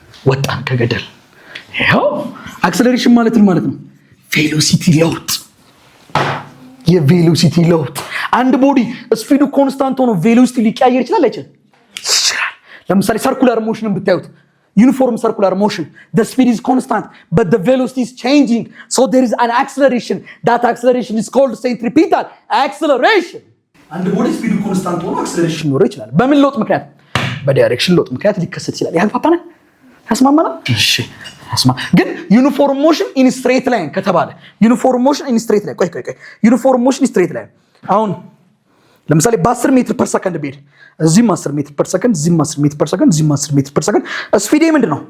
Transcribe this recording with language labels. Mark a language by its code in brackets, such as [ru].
[am] ወጣን ከገደል። ይሄው አክሰለሬሽን ማለት ነው? ቬሎሲቲ ለውጥ። የቬሎሲቲ ለውጥ። አንድ ቦዲ ስፒዱ ኮንስታንት ሆኖ ቬሎሲቲ ሊቀያየር ይችላል አይችልም? ይችላል። ለምሳሌ ሰርኩላር ሞሽንን ብታዩት [en] uniform circular motion, the speed is constant but the velocity is changing, so there is an acceleration. That acceleration is called centripetal acceleration. [am] አንድ ቦዲ ስፒዱ ኮንስታንት ሆኖ አክሰለሬሽን ሊኖረው ይችላል። በምን ለውጥ ምክንያት? በዳይሬክሽን ለውጥ ምክንያት ሊከሰት ይችላል። ያግባባናል? ያስማማናል? እሺ ግን ዩኒፎርም ሞሽን ኢን ስትሬት ላይን ከተባለ ዩኒፎርም ሞሽን ኢን ስትሬት ላይን ቆይ ዩኒፎርም ሞሽን ኢን ስትሬት ላይን አሁን ለምሳሌ በ10 ሜትር ፐር ሰከንድ ቢሄድ እዚህም 10 ሜትር ፐር ሰከንድ እዚህም 10 ሜትር ፐር ሰከንድ እዚህም 10 ሜትር ፐር ሰከንድ ስፒድ ምንድን ነው?